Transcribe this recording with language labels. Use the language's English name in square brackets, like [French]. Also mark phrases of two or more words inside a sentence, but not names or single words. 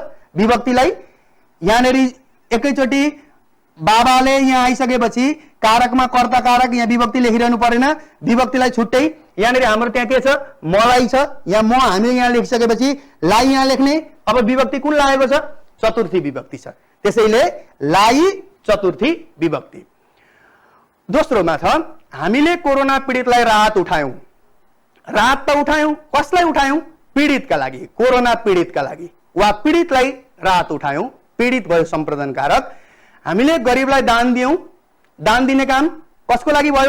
[Nepali] विभक्तिलाई यहाँनेर एकैचोटि बाबाले यहाँ आइसकेपछि कारकमा कर्ता कारक यहाँ विभक्ति लेखिरहनु परेन, विभक्तिलाई छुट्टै यहाँनेर हाम्रो त्यहाँ के छ, मलाई छ, यहाँ म हामीले यहाँ लेखिसकेपछि लाई यहाँ लेख्ने। अब विभक्ति कुन लागेको छ? चतुर्थी विभक्ति छ, त्यसैले लाई चतुर्थी विभक्ति। दोस्रोमा छ, हामीले कोरोना पीडितलाई राहत उठायौं। राहत त उठायौं, कसलाई उठायौं? पीडितका लागि, कोरोना पीडितका लागि वा पीडितलाई राहत उठायौं, पीडित भयो सम्प्रदान कारक। हामीले गरिबलाई दान दियौं, दान दिने काम कसको लागि भयो?